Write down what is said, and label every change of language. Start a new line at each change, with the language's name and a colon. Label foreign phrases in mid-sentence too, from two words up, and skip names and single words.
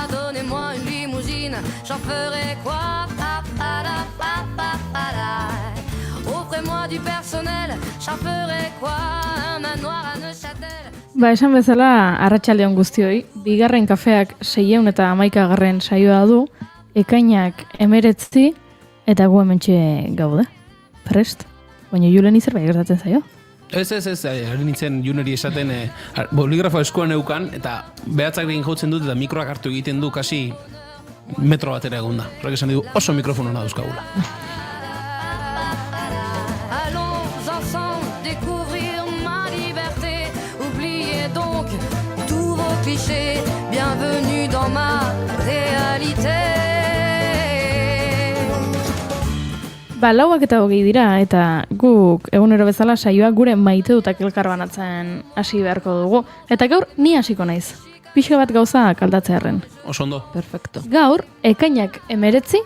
French: Donnez-moi une limousine, j'en ferai quoi? Offrez-moi du personnel, j'en ferai quoi? Un manoir à Neuchâtel.
Basque: Ba, esan bezala, arratsaldeon guztioi, bigarren kafeak 611. saioa du, ekainak 19 eta gu hementxe gaude. Prest? Baina Julen zerbait gertatzen zaio? Ez, ari nintzen Juneri esaten boligrafo eskuan eukan, eta behatzak egin jautzen dut, eta mikroak hartu egiten du kasi metro batera egon da. Horrek esan digu oso mikrofono na dauzkagula.
French: Allons ensemble découvrir ma liberté. Oubliez donc tous vos clichés. Bienvenue dans ma réalité.
Basque: Ba, 4:20 dira, eta guk egunero bezala saioak gure maite dutak elkarbanatzen hasi beharko dugu. Eta gaur ni hasiko naiz. Pixka bat gauza kaldatzearren. Oso ondo. Perfecto. Gaur, ekainak 19